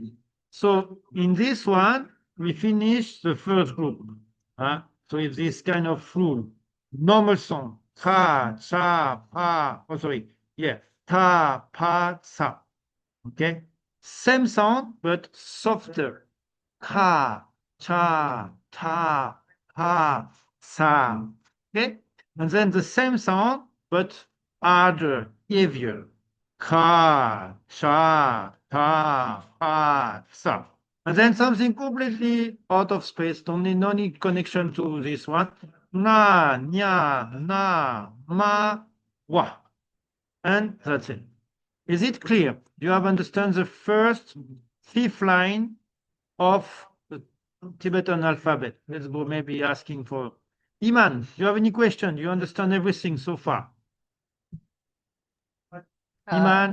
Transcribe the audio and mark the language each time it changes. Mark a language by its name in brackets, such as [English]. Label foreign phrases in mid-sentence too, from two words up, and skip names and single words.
[English] So in this one, we finish the first group. So it's this kind of rule. Normal sound. Ta, cha, pa. Oh, sorry. Yeah. Ta, pa, sa. Okay. Same sound, but softer. [Tibetan] Ka, cha, ta, pa, sa. [English] Okay. And then the same sound, but harder, heavier. [Tibetan] Ka, cha, ta, pa, sa. [English] And then something completely out of space, no need connection to this one. [Tibetan] Na, nya, na, ma, wa. [English] And that's it. Is it clear? Do you have understand the first fifth line of the Tibetan alphabet? Let's go maybe asking for Iman. Do you have any question? Do you understand everything so far? Iman,